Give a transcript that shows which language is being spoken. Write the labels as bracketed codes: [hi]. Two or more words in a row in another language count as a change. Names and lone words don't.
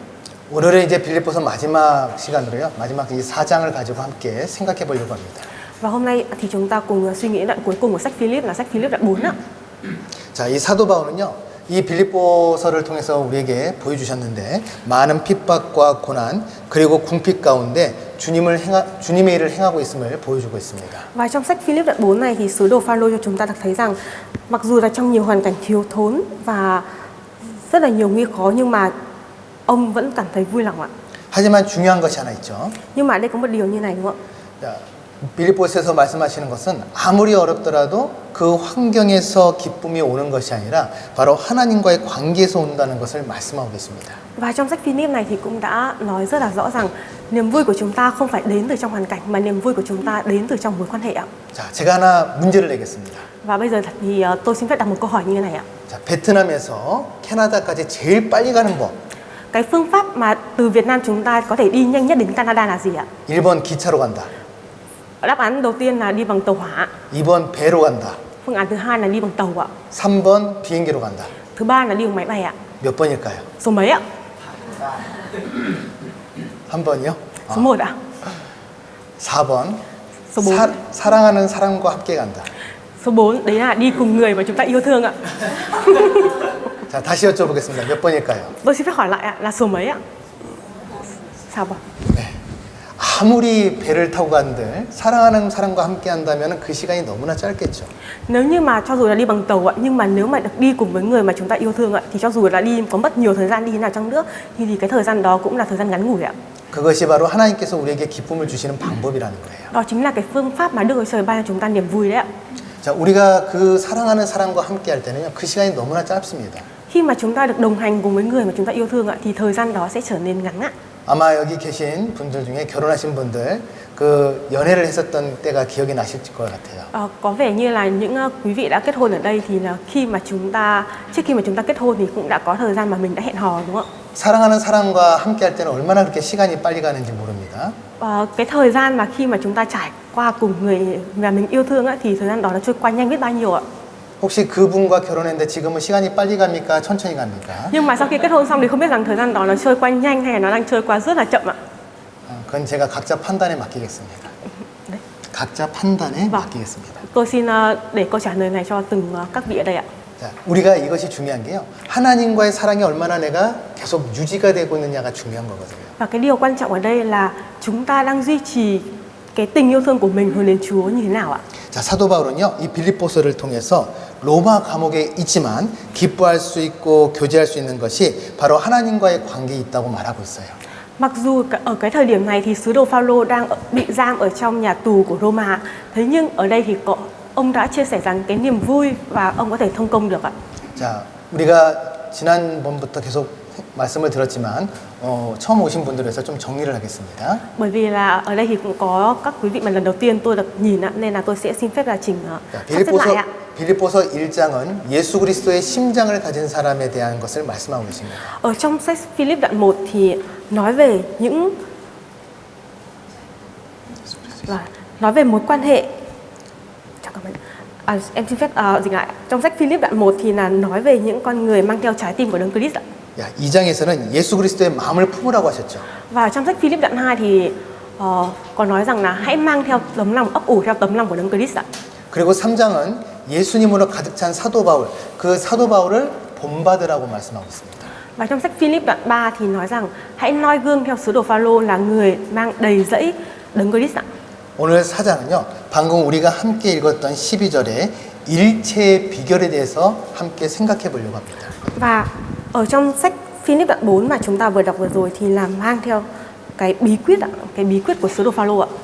[ko] 오늘은 이제 빌립보서 마지막 시간으로요. 마지막 이 4장을 가지고 함께 생각해 보려고 합니다. [vi] Và hôm nay thì chúng ta cùng suy nghĩ đoạn cuối cùng của sách Philip là sách Philip đoạn 4 ạ. [ko] 자, 이 사도 바울은요. 이 빌립보서를 통해서 우리에게 보여주셨는데 많은 핍박과 고난 그리고 궁핍 가운데 주님의 일을 행하고 있음을 보여주고 있습니다. [vi] Và trong sách Philip đoạn 4 này thì sứ đồ Phaolô cho chúng ta được thấy rằng mặc dù là trong nhiều hoàn cảnh thiếu thốn và rất là nhiều nguy khó nhưng mà ông vẫn cảm thấy vui lòng ạ. [ko] 하지만 중요한 것이 하나 있죠. [vi] Nhưng mà ở đây có một điều như này đúng không ạ? [ko] 자, 빌립보서에서 말씀하시는 것은 아무리 어렵더라도 그 환경에서 기쁨이 오는 것이 아니라 바로 하나님과의 관계에서 온다는 것을 말씀하고 계십니다. [vi] Và trong sách Philip này thì cũng đã nói rất là rõ rằng niềm vui của chúng ta không phải đến từ trong hoàn cảnh mà niềm vui của chúng ta đến từ trong mối quan hệ ạ. [ko] 자, 제가 하나 문제를 내겠습니다. [vi] Và bây giờ thì tôi xin phép đặt một câu hỏi như thế này ạ. [ko] 자, 베트남에서 캐나다까지 제일 빨리 가는 법. [vi] Cái phương pháp mà từ Việt Nam chúng ta có thể đi nhanh nhất đến Canada là gì ạ? [ko] 1번 기차로 간다. [vi] Đáp án đầu tiên là đi bằng tàu hỏa. [ko] 2번 배로 간다. [vi] Phương án thứ hai là đi bằng tàu ạ. [ko] 3번 비행기로 간다. [vi] Thứ ba là đi bằng máy bay ạ. [ko] 몇 번일까요? [vi] Số mấy ạ? [ko] 한 번이요? [vi] Số 1 ạ. [ko] 4번. [vi] Số 4. [ko] 사랑하는 사람과 함께 간다. [vi] Số 4 đấy là đi cùng người mà chúng ta yêu thương ạ. [ko] 자, 다시 여쭤보겠습니다. 몇 번일까요? [vi] Tôi xin phép hỏi lại ạ, là số mấy ạ? Sao ạ? [ko] 네. 아무리 배를 타고 간들 사랑하는 사람과 함께 한다면 그 시간이 너무나 짧겠죠. [vi] Nếu như mà cho dù là đi bằng tàu ạ, nhưng mà nếu mà được đi cùng với người mà chúng ta yêu thương ạ, thì cho dù là đi có mất nhiều thời gian đi thế nào chăng nữa thì cái thời gian đó cũng là thời gian ngắn ngủi ạ. [ko] 그것이 바로 하나님께서 우리에게 기쁨을 주시는 방법이라는 거예요. [vi] Đó chính là cái phương pháp mà Đức Chúa Trời ban cho chúng ta niềm vui đấy ạ. [ko] 자, 우리가 그 사랑하는 사람과 함께 할 때는요, 그 시간이 너무나 짧습니다. [vi] Khi mà chúng ta được đồng hành cùng với người mà chúng ta yêu thương ạ, thì thời gian đó sẽ trở nên ngắn ạ. [ko] 아마 여기 계신 분들 중에 결혼하신 분들 그 연애를 했었던 때가 기억이 나실 것 같아요. [vi] Có vẻ như là những quý vị đã kết hôn ở đây thì là trước khi mà chúng ta kết hôn thì cũng đã có thời gian mà mình đã hẹn hò đúng không ạ? [ko] 사랑하는 사람과 함께 할 때는 얼마나 그렇게 시간이 빨리 가는지 모릅니다. [vi] Cái thời gian mà khi mà chúng ta trải qua cùng người mà mình yêu thương á, thì thời gian đó nó trôi qua nhanh biết bao nhiêu ạ. [ko] 혹시 그분과 결혼했는데 지금은 시간이 빨리 갑니까? 천천히 갑니까? [vi] Nhưng mà sau khi kết hôn xong thì không biết rằng thời gian đó nó trôi qua nhanh hay là nó đang trôi qua rất là chậm ạ. [ko] 그건 제가 각자 판단에 맡기겠습니다. 네. 각자 판단에 [vi] vâng. [ko] 맡기겠습니다. [vi] Tôi xin để câu trả lời này cho từng các vị ở đây ạ. [ko] 자, 우리가 이것이 중요한 게요. 하나님과의 사랑이 얼마나 내가 계속 유지가 되고 있느냐가 중요한 거거든요. [vi] Và cái điều quan trọng ở đây là chúng ta đang duy trì cái tình yêu thương của mình hướng đến Chúa như thế nào ạ? [ko] 자, 사도 바울은요, 이 빌립보서를 통해서 로마 감옥에 있지만 기뻐할 수 있고 교제할 수 있는 것이 바로 하나님과의 관계에 있다고 말하고 있어요. [vi] Mặc dù ở cái thời điểm này thì sứ đồ Phaolô đang bị giam ở trong nhà tù của Roma, thế nhưng ở đây thì ông đã chia sẻ rằng cái niềm vui và ông có thể thông công được ạ. [ko] 자, 우리가 지난번부터 계속 말씀을 들었지만 처음 오신 분들을 위해서 좀 정리를 하겠습니다. [vi] Bởi vì là ở đây thì cũng có các quý vị mà lần đầu tiên tôi được nhìn ạ, nên là tôi sẽ xin phép là sắp xếp lại ạ. [ko] 빌립보서 1장은 예수 그리스도의 심장을 가진 사람에 대한 것을 말씀하고 계십니다. [vi] Ở trong sách Philip đoạn 1 thì nói về mối quan hệ. Em xin phép dừng lại. Trong sách Philip đoạn 1 thì là nói về những con người mang theo trái tim của Đấng Christ ạ. [ko] 2장에서는 예수 그리스도의 마음을 품으라고 하셨죠. [vi] Và trong sách Philip đoạn 2 thì có nói rằng là hãy mang theo tấm lòng, ấp ủ theo tấm lòng của Đấng Christ ạ. [ko] 그리고 3장은 예수님으로 가득 찬 사도 바울, 그 사도 바울을 본받으라고 말씀하고 있습니다. [vi] Và trong sách Philip đoạn 3 thì nói rằng hãy noi gương theo sứ đồ Phaolô là người mang đầy dẫy Đấng Christ ạ. [ko] 오늘 4장은요, 방금 우리가 함께 읽었던 12절에 일체의 비결에 대해서 함께 생각해 보려고 합니다. [vi] Và ở trong sách Philip đoạn 4 mà chúng ta vừa đọc vừa rồi thì là mang theo cái bí quyết của sứ đồ Phaolô ạ.